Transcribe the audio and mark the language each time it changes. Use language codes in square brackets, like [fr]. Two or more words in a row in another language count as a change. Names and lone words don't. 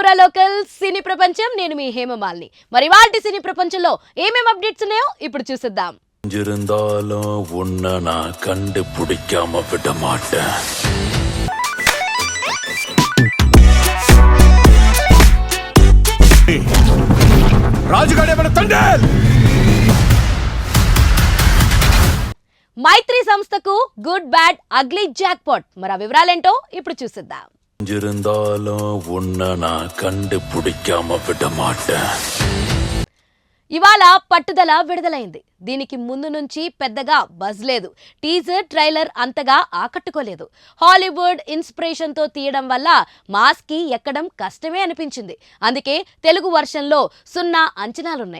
[te] లోకల్ సినీ ప్రపంచం నేను మీ హేమమాలిని. మరి వాటి సినీ ప్రపంచంలో ఏమేం అప్డేట్స్ ఉన్నాయో ఇప్పుడు చూసేద్దాం. [ta] இருந்தாலும் உன்னை நான் கண்டுபிடிக்காம விட மாட்டேன். [te] రాజుగాడే మన తండేల్. మైత్రి సంస్థకు గుడ్ బ్యాడ్ అగ్లీ జాక్ పాట్. మరి ఆ వివరాలేంటో ఇప్పుడు చూసేద్దాం. [ta] இருந்தாலும் உன்னை நான் கண்டுபிடிக்காம விட மாட்டேன். [te] ఇవాళ పట్టుదల విడుదలైంది. దీనికి ముందు నుంచి పెద్దగా బజ్ లేదు. టీజర్ ట్రైలర్ అంతగా ఆకట్టుకోలేదు. హాలీవుడ్ ఇన్స్పిరేషన్ తో తీయడం వల్ల మాస్ కి ఎక్కడం కష్టమే అనిపించింది. అందుకే తెలుగు వర్షన్లో 0 అంచనాలున్నాయి.